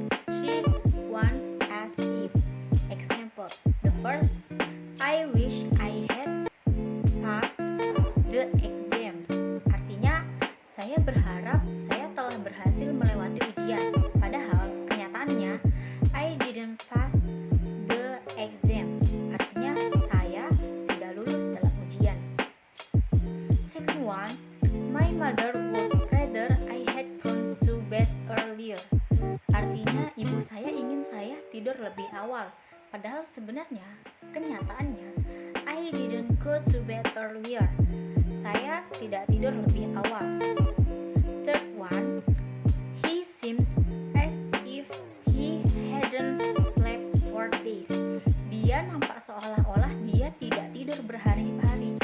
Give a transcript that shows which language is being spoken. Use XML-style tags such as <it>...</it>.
<en>Third one, as if. Example, the first, I wish I had passed the exam.</en> <id>Artinya, saya berharap saya telah berhasil melewati ujian. Padahal, kenyataannya,</id> <en>I didn't pass the exam.</en> <id>Artinya, saya tidak lulus dalam ujian.</id> <en>Second one, my mother would rather I had gone to bed earlier.</en> <id>Artinya, ibu saya ingin saya tidur lebih awal. Padahal sebenarnya, kenyataannya,</id> <en>I didn't go to bed earlier.</en> <id>Saya tidak tidur lebih awal.</id> <en>Third one, he seems as if he hadn't slept for days.</en> <id>Dia nampak seolah-olah dia tidak tidur berhari-hari.</id>